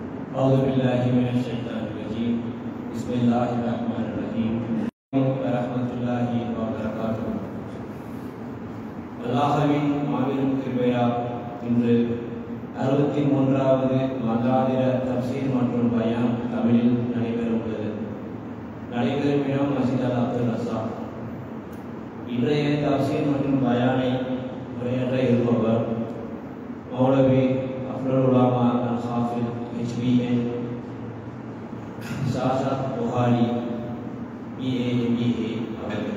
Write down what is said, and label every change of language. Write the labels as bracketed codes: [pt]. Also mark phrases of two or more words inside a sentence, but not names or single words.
[ar] أعوذ بالله من الشيطان الرجيم بسم الله الرحمن الرحيم ورحمة الله وبركاته. [ta] அல்லாஹ்வின் மாபெரும் கிருபையால் இன்று 63வது மகாதிர தப்சீர் மற்றும் பயான் தமிழில் நடைபெற உள்ளது. நடைபெறும் இடம் மஸ்ஜித் அல் அப்துல் ரஸாக். இன்றைய தப்சீர் மற்றும் பயானை உரையாற்ற இருப்பவர் மௌலவி [ar] أفضل العلماء الحافظ [ta] HBN சாஷா புகாரி BA அவர்கள்.